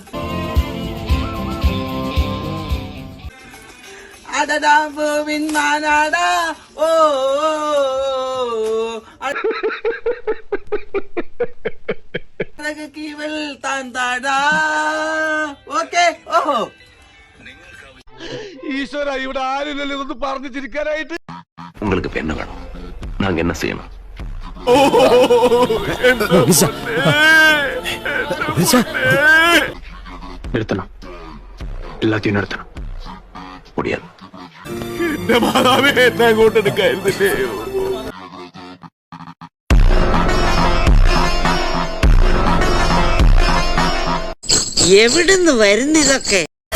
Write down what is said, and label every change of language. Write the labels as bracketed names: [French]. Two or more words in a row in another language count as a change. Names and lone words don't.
[Malayalam] അടടാമ്പൂവിൻ മാനാടാ. ഓ ഇവൾ താൻ താടാ. ഓക്കെ. ഓഹോ, ഈശ്വര, ഇവിടെ ആരില്ലല്ലോ ഇതൊന്ന് പറഞ്ഞു ചിരിക്കാനായിട്ട്. [Tamil] உங்களுக்கு இப்ப என்ன வேணும்? நாங்க என்ன செய்யணும்? நிறுத்தணும், எல்லாத்தையும் நிறுத்தணும். முடியாது. [Malayalam] എന്റെ മാതാവേ, എന്നെ അങ്ങോട്ട് എടുക്കായിരുന്നില്ലേ? എവിടുന്ന് വരുന്നിതൊക്കെ?